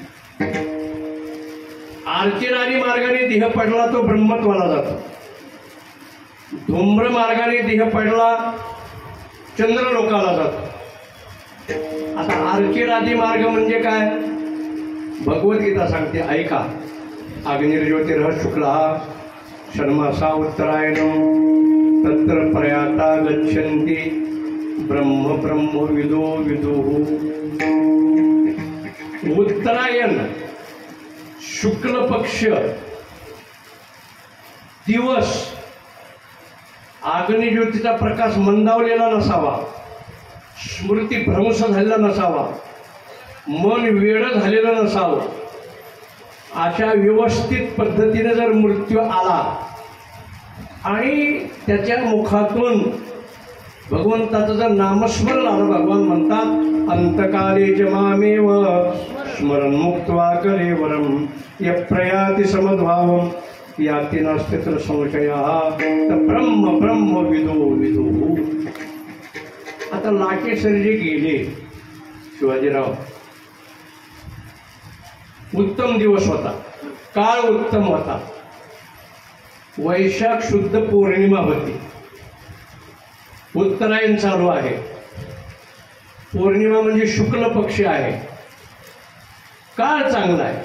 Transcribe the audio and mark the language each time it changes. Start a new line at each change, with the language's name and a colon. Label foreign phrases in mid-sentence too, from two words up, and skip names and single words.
Marathi: अर्चेरादी मार्गाने देह पडला तो ब्रह्मत्वाला जातो. धूम्र मार्गाने देह पडला चंद्रलोकाला जातो. आता अर्चेरादी मार्ग म्हणजे काय भगवद्गीता सांगते ऐका.
Sanskrit: अग्निर्ज्योतिर्ह शुक्ला षण्मासा उत्तरायणं तत्र प्रयाता गच्छन्ति ब्रह्म ब्रह्म विदो विदुः.
Marathi: उत्तरायण शुक्ल पक्ष दिवस अग्निज्योतीचा प्रकाश मंदावलेला नसावा, स्मृती भ्रंश झालेला नसावा, मन वेडं झालेलं नसावं. अशा व्यवस्थित पद्धतीने जर मृत्यू आला आणि त्याच्या मुखातून भगवंताचं जर नामस्मरण आलं, भगवान म्हणतात
Sanskrit: अंतकाले च मामेव स्मरण मुक्त्वा कलेवरम यप्रयाति समद्भावम याति नास्ति तत्र संशयः
Marathi: तर
Sanskrit: ब्रह्म ब्रह्म विदो विदो.
Marathi: आता लाकेसर जे गेले शिवाजीराव, उत्तम दिवस होता, काळ उत्तम होता, वैशाख शुद्ध पौर्णिमा होती, उत्तरायण चालू आहे, पौर्णिमा म्हणजे शुक्ल पक्ष आहे, काळ चांगला आहे.